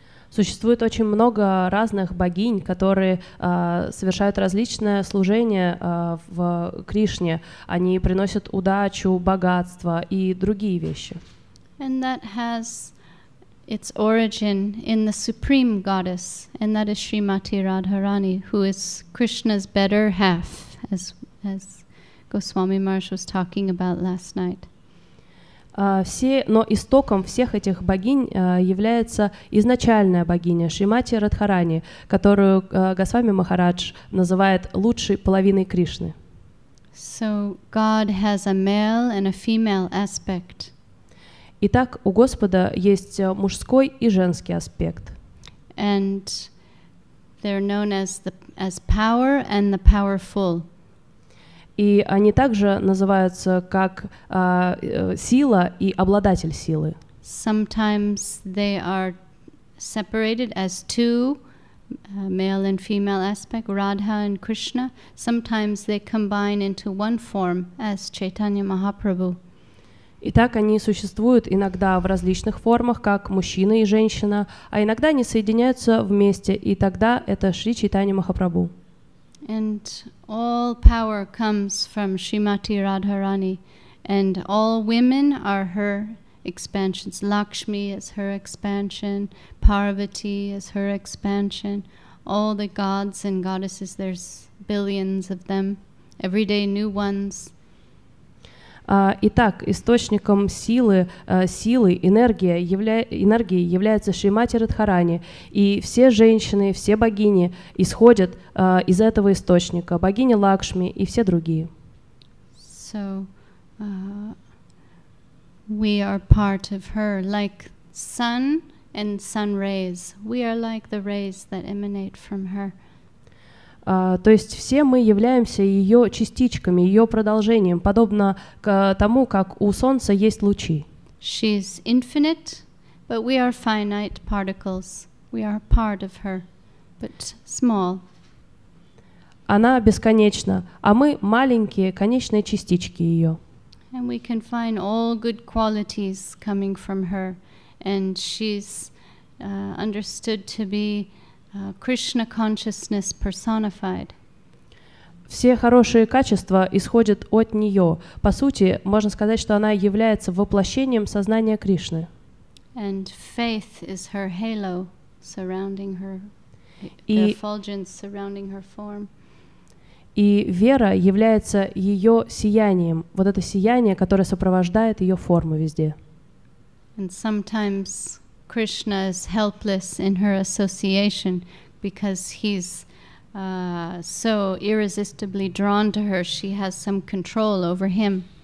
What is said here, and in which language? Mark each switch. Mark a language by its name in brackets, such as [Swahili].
[Russian] Существует очень много разных богинь, которые совершают различное служение в Кришне. Они приносят удачу, богатство и другие вещи. [English] And that has its origin in the supreme goddess, and that is Shrimati Radharani, who is Krishna's better half, as Goswami Maharaj was talking about last night. [Russian] Но истоком всех этих богинь является изначальная богиня Шримати Радхарани, которую Госвами Махарадж называет лучшей половиной Кришны. [English] So God has a male and a female aspect. [Russian] Итак, у Господа есть мужской и женский аспект. [English] And they're known as power and the powerful. [Russian] И они также называются как сила и обладатель силы. [English] Sometimes they are separated as two, male and female aspect, Radha and Krishna. Sometimes they combine into one form as Chaitanya Mahaprabhu. [Russian] Итак, они существуют иногда в различных формах, как мужчина и женщина, а иногда они соединяются вместе, и тогда это Шри Чайтанья Махапрабху. [English] And all power comes from Shrimati Radharani, and all women are her expansions. Lakshmi is her expansion, Parvati is her expansion. All the gods and goddesses, there's billions of them, every day new ones. [Russian] Итак, источником силы, энергии является Шримати Радхарани, и все женщины, все богини исходят из этого источника, богиня Лакшми и все другие. [English] So, we are part of her, like sun and sun rays. We are like the rays that emanate from her. [Russian] То есть все мы являемся ее частичками, ее продолжением, подобно тому, как у Солнца есть лучи. [English] She is infinite, but we are finite particles. We are part of her, but small. [Russian] Она бесконечна, а мы маленькие, конечные частички ее. [English] And we can find all good qualities coming from her, and she's understood to be Krishna consciousness personified. [Russian] Все хорошие качества исходят от нее. По сути, можно сказать, что она является воплощением сознания Кришны. [English] And faith is her halo surrounding her, the effulgence surrounding her form. [Russian] И вера является ее сиянием, вот это сияние, которое сопровождает ее форму везде. [English] And sometimes Krishna is helpless in her association because he's so irresistibly drawn to her. She has some control over him.